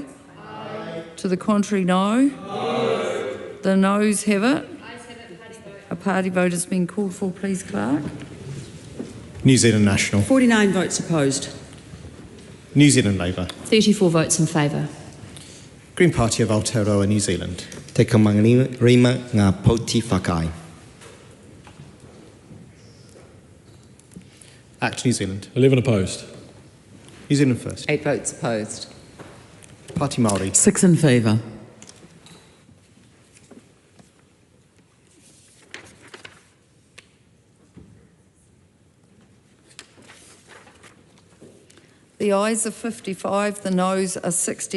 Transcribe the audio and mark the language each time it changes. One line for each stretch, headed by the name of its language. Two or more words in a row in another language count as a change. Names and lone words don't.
English: Aye. To the contrary, no. No. The noes have it. A party vote has been called for. Please, Clerk. New Zealand National. 49 votes opposed. New Zealand Labour. 34 votes in favour. Green Party of Aotearoa, New Zealand.
Māori: Te kamarima ngā poti whakaai.
English: Act New Zealand. 11 opposed. New Zealand First. 8 votes opposed. Pāti Māori. 6 in favour. The ayes are 55, the noes are 68.